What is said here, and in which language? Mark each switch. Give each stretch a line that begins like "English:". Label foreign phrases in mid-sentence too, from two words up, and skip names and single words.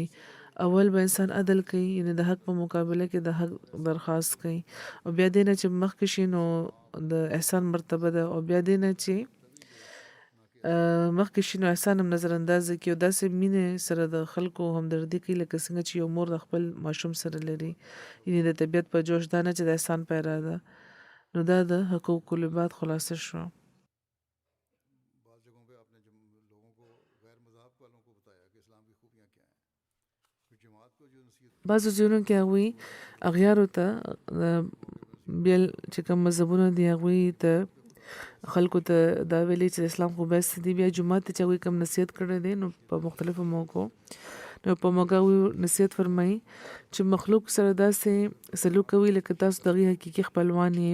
Pashto: اول به انسان عدل کوي یعنی د حق په مقابله کې د حق درخواست کوي او بیا دې نه چې مخکې شي نو د احسان مرتبه ده او بیا دې نه چې مخکې شي نو احسان هم نظر اندازه کوي او داسې مینې سره د خلکو همدردي کوي لکه څنګه چې یو مور د خپل ماشوم سره لري یعنی د طبیعت په جوش دا نه چې د احسان پیرا ده. نو دا د
Arabic: حقوق العباد
Pashto: خلاصه شو.
Urdu: بعض جگہوں پہ آپ نے لوگوں کو غیر مذہب والوں کو بتایا کہ اسلام کی خوبیاں کیا ہیں
Pashto: بعضو ځایونو کې هغوی اغیارو ته بیل چې کوم مذهبونه دي هغوی ته خلکو ته دا ویلي چې اسلام خو بیست دي. بیا جمعات ته چې هغوی کوم نصیحت کړی دی نو په مختلفو موقعو نو په موقع هغوی نصیحت فرمایي چې مخلوق سره داسې سلوک کوي لکه تاسو دغې حقیقي خپلوان یې.